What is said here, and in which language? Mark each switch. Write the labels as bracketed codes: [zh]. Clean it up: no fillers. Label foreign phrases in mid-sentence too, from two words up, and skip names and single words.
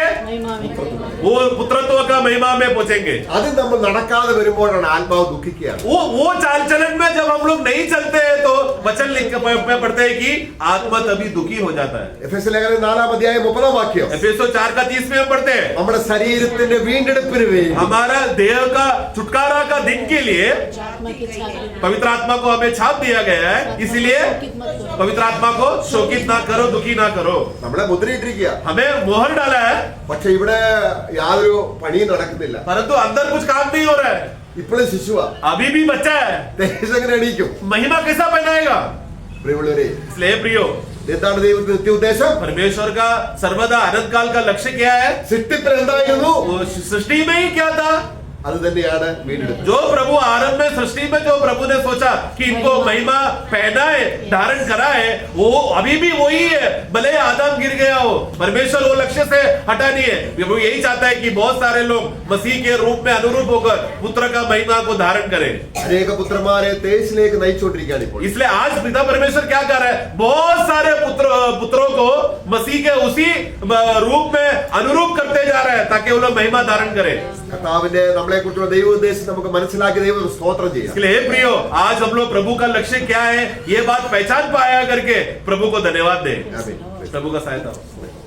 [hi] महिमा में वो पुत्रत्व का महिमा में पहुंचेंगे. [ml] അത് നമ്മൾ നടക്കാതെ വരുമ്പോഴാണ് ആത്മാവ് ദുഃഖിക്കുകയാണ്. [hi] वो चाल चलन में जब हम लोग नहीं चलते हैं तो वचन लिख में पढ़ते हैं कि आत्मा तभी दुखी हो जाता है. [ml] എഫെസ്യ ലേഖനം 4-ാം അധ്യായം 30-ാം വാക്യം. [hi] एफेसो 4:30 में हम पढ़ते हैं [ml] നമ്മുടെ ശരീരത്തിന്റെ വീണ്ടെടുപ്പിന് വേണ്ടി [hi] हमारा देह का छुटकारा का दिन के लिए आत्मा की छाप पवित्र आत्मा को हमें छाप दिया गया है. इसलिए पवित्र आत्मा को शोकित ना करो, दुखी ना करो. [ml] നമ്മളെ മുദ്രയിട്ടിരിക്കുക. [hi] हमें मोहर डाला है [ml] പക്ഷെ ഇവിടെ യാതൊരു പണിയും നടക്കുന്നില്ല. [hi] परंतु अंदर कुछ काम नहीं हो रहा है. [ml] ഇപ്പോഴും ശിശുവാ. [hi] अभी भी बच्चा है. [ml] തേജസ് എങ്ങനെ എണീക്കും? [hi] महिमा कैसा पहनाएगा? [ml] പ്രിയമുള്ളവരെ, [hi] इसलिए प्रियो [ml] എന്താണ് ദൈവത്തിന്റെ നിത്യ ഉദ്ദേശം? [hi] परमेश्वर का सर्वदा अनंत काल का लक्ष्य क्या है? [ml] സൃഷ്ടിപ്പിൽ എന്തായിരുന്നു? [hi] वो सृष्टि में ही क्या था? [ml] അത് തന്നെയാണ് വീണ്ടെടുപ്പ്. [hi] जो प्रभु आरंभ में सृष्टि में जो प्रभु ने सोचा कि इनको महिमा पहनाए, धारण कराए, वो अभी भी वही है. भले आदम गिर गया हो, परमेश्वर वो लक्ष्य से हटा नहीं है. वो यही चाहता है कि बहुत सारे लोग मसीह के रूप में अनुरूप होकर पुत्र का महिमा को धारण करें. [ml] അനേക പുത്രന്മാരെ തേജസ്സിലേക്ക് നയിച്ചുകൊണ്ടിരിക്കുകയാണ് ഇപ്പോൾ. [hi] इसलिए आज पिता परमेश्वर क्या कर रहा है? बहुत सारे पुत्रों को मसीह के उसी रूप में अनुरूप करते जा रहा है ताकि वो लोग महिमा धारण करें. [ml] കർത്താവിന്റെ നമ്മളെ കുറിച്ചുള്ള ദൈവ ഉദ്ദേശം നമുക്ക് മനസ്സിലാക്കി ദൈവം സ്തോത്രം ചെയ്യാം. [hi] इसलिए हे प्रियो, आज हम लोग प्रभु का लक्ष्य क्या है ये बात पहचान पाया करके प्रभु को धन्यवाद दें. [ml] ആമേൻ. [hi] प्रभु का सहायता हो.